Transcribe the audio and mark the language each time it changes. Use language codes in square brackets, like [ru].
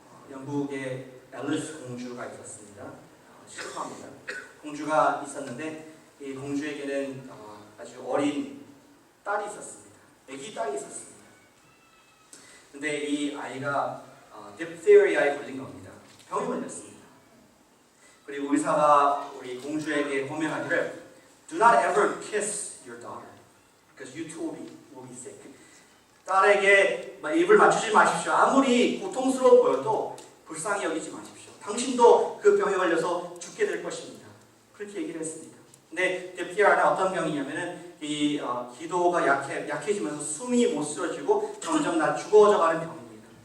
[ko] 영국의 앨리스 공주가 있었습니다. 실화입니다. 공주가 있었는데 이 공주에게는 아주 어린 딸이 있었습니다. 아기 딸이 있었습니다. 근데 이 아이가 딥테리아에 걸린 겁니다. 병이 걸렸습니다. 그리고 의사가 우리 공주에게 호명하기를 [en] Do not ever kiss your daughter because you too will be sick. [ko] 딸에게 입을 맞추지 마십시오. 아무리 고통스러워 보여도 불쌍히 여기지 마십시오. 당신도 그 병에 걸려서 죽게 될 것입니다. 그렇게 얘기를 했습니다. 근데 딥테리아는 어떤 병이냐면은 이 기도가 약해지면서 숨이 못 쉬어지고 점점 다 죽어져가는 병입니다.